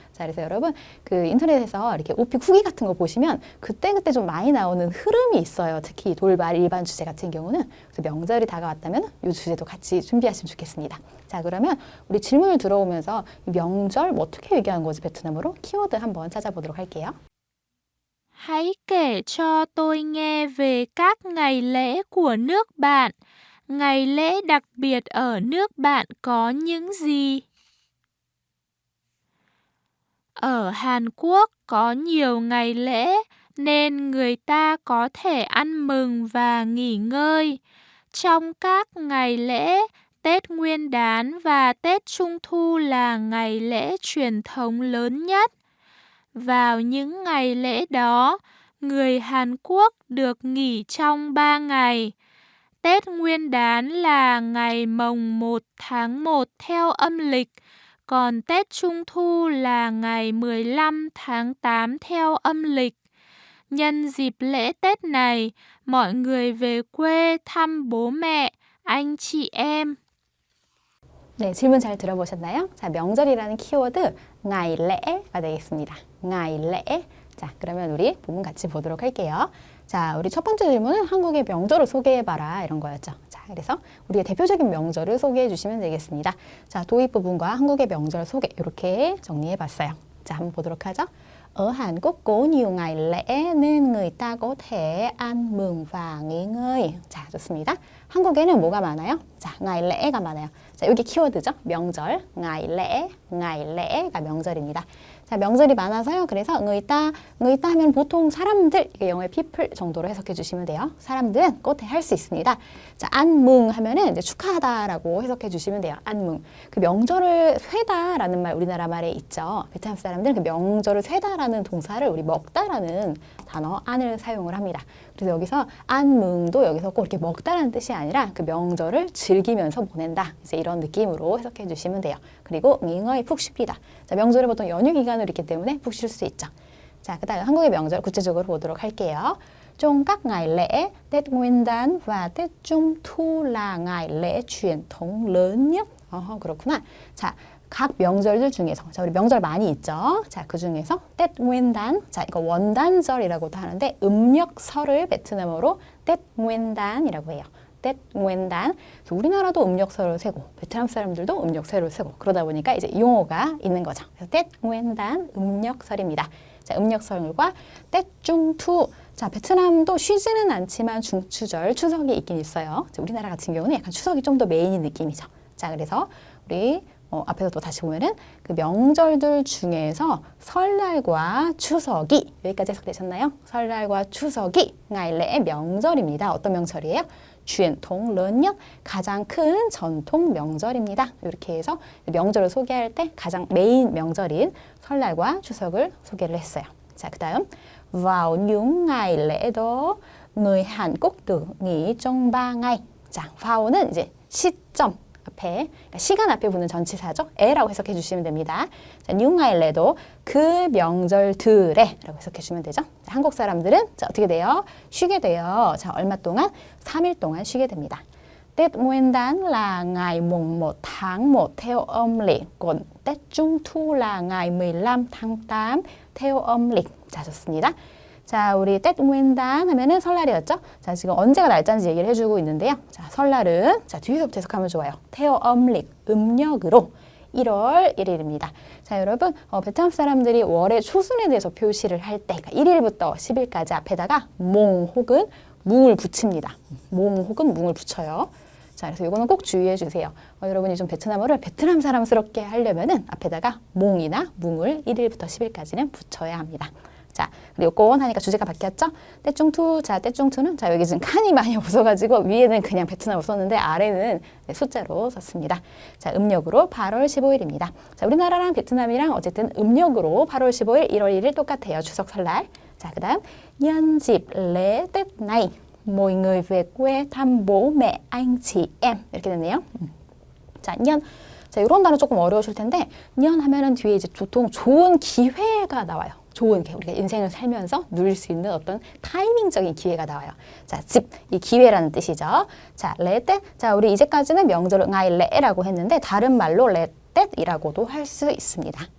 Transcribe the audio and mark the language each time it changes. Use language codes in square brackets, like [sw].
[ko] 자, 그래서 여러분 그 인터넷에서 이렇게 오픽 후기 같은 거 보시면 그때그때 좀 많이 나오는 흐름이 있어요. 특히 돌발 일반 주제 같은 경우는. 그래서 명절이 다가왔다면 이 주제도 같이 준비하시면 좋겠습니다. 자, 그러면 우리 질문을 들어오면서 명절 어떻게 얘기하는 거지 베트남어로? 키워드 한번 찾아보도록 할게요. [vi] Hãy kể cho tôi nghe về các ngày lễ của nước bạn. Ngày lễ đặc biệt ở nước bạn có những gì? Ở Hàn Quốc có nhiều ngày lễ nên người ta có thể ăn mừng và nghỉ ngơi. Trong các ngày lễ, Tết Nguyên đán và Tết Trung thu là ngày lễ truyền thống lớn nhất. Vào những ngày lễ đó, người Hàn Quốc được nghỉ trong 3 ngày. Tết Nguyên đán là ngày mồng 1 tháng 1 theo âm lịch, còn Tết Trung thu là ngày 15 tháng 8 theo âm lịch. Nhân dịp lễ Tết này, mọi người về quê thăm bố mẹ, anh chị em. [ko] 네, 질문 잘 들어보셨나요? 자, 명절이라는 키워드 ngày lễ 가 되겠습니다. [vi] ngày lễ. [ko] 자, 그러면 우리 본문 같이 보도록 할게요. 자, 우리 첫 번째 질문은 한국의 명절을 소개해봐라 이런 거였죠. 자, 그래서 우리가 대표적인 명절을 소개해 주시면 되겠습니다. 자, 도입 부분과 한국의 명절 소개 이렇게 정리해봤어요. 자, 한번 보도록 하죠. [vi] Ở Hàn Quốc có nhiều ngày lễ nên người ta có thể ăn mừng và nghỉ ngơi. [ko] 자, 좋습니다. 한국에는 뭐가 많아요? 자, ngày lễ 가 많아요. 자, 여기 키워드죠. 명절, ngày lễ 가 명절입니다. 자, 명절이 많아서요. 그래서 người ta 하면 보통 사람들, 이게 영어의 people 정도로 해석해 주시면 돼요. 사람들은 꽃에 할 수 있습니다. 자, ăn mừng 하면은 이제 축하하다라고 해석해 주시면 돼요. [vi] ăn mừng. [ko] 그 명절을 쇠다라는 말 우리나라 말에 있죠. 베트남 사람들은 그 명절을 쇠다라는 동사를 우리 먹다라는 단어 안을 사용을 합니다. 그래서 여기서 ăn mừng 도 여기서 꼭 이렇게 먹다라는 뜻이 아니라 그 명절을 즐기면서 보낸다. 이제 이런 느낌으로 해석해 주시면 돼요. 그리고 nghỉ ngơi 푹 쉽니다. 자, 명절을 보통 연휴 기간으로 있기 때문에 푹 쉴 수 있죠. 자, 그다음 한국의 명절 구체적으로 보도록 할게요. [vi] Trong các ngày lễ, Tết Nguyên đán và Tết Trung thu là ngày lễ truyền thống lớn nhất. [ko] 그렇구나. 자, 각 명절들 중에서, 자, 우리 명절 많이 있죠. 자, 그 중에서 Tết Nguyên đán, 자, 이거 원단절이라고도 하는데 음력설을 베트남어로 Tết Nguyên đán이라고 해요. [vi] Tết Nguyên đán. [ko] 우리나라도 음력설을 세고 베트남 사람들도 음력설을 세고 그러다 보니까 이제 용어가 있는 거죠. 그래서 Tết Nguyên đán 음력설입니다. 자, 음력설과 Tết Trung thu. 자, 베트남도 쉬지는 않지만 중추절, 추석이 있긴 있어요. 자, 우리나라 같은 경우는 약간 추석이 좀 더 메인인 느낌이죠. 자, 그래서 우리 앞에서 또 다시 보면은 그 명절들 중에서 설날과 추석이 여기까지 해석되셨나요? 설날과 추석이 ngày lễ 명절입니다. 어떤 명절이에요? [vi] truyền thống lớn nhất, [ko] 가장 큰 전통 명절입니다. 이렇게 해서 명절을 소개할 때 가장 메인 명절인 설날과 추석을 소개를 했어요. [vi] 자, 그다음 vào những ngày lễ đó người Hàn Quốc được nghỉ trong 3 ngày. [ko] 자, vao는 이제 시점 앞에, 그러니까 시간 앞에 붙는 전치사죠. 에라고 해석해 주시면 됩니다. 자, [vi] những ngày lễ đó [ko] 그 명절들에 라고 해석해 주면 되죠. 자, 한국 사람들은 자, 어떻게 돼요? 쉬게 돼요. 자, 얼마 동안? 3일 동안 쉬게 됩니다. [vi] Tết Nguyên đán là ngày mùng 1 tháng 1 theo âm lịch, còn Tết Trung thu là ngày 15 tháng 8 theo âm lịch. [ko] 자, 좋습니다. 자, 우리 Tết Nguyên đán 하면은 설날이었죠? 자, 지금 언제가 날짜인지 얘기를 해주고 있는데요. 자, 설날은 자, 뒤에서부터 해석하면 좋아요. [vi] theo âm lịch, [ko] 음력으로 1월 1일입니다. 자, 여러분, 베트남 사람들이 월의 초순에 대해서 표시를 할 때, 그러니까 1일부터 10일까지 앞에다가 몽 혹은 뭉을 붙입니다. 몽 혹은 뭉을 붙여요. 자, 그래서 이거는 꼭 주의해 주세요. 여러분이 좀 베트남어를 베트남 사람스럽게 하려면은 앞에다가 몽이나 뭉을 1일부터 10일까지는 붙여야 합니다. 자, 그리고 꼰 하니까 주제가 바뀌었죠? 떼중투, 자, 떼중투는 자, 여기 지금 칸이 많이 없어가지고 위에는 그냥 베트남어로 썼는데 아래는 숫자로 썼습니다. 자, 음력으로 8월 15일입니다. 자, 우리나라랑 베트남이랑 어쨌든 음력으로 8월 15일, 1월 1일 똑같아요. 추석 설날. [vi] 자, 그 다음 nhân dịp lễ Tết này mọi người về quê thăm bố mẹ anh chị em [ko] 이렇게 됐네요. 자, 년. 자, 이런 단어 조금 어려우실 텐데 년 하면은 뒤에 이제 보통 좋은 기회가 나와요. 좋은 기회, 우리가 인생을 살면서 누릴 수 있는 어떤 타이밍적인 기회가 나와요. 자, 집, 이 기회라는 뜻이죠. 자, 레떼. 자, 우리 이제까지는 명절을 ngày lễ 라고 했는데 다른 말로 레떼이라고도 할 수 있습니다.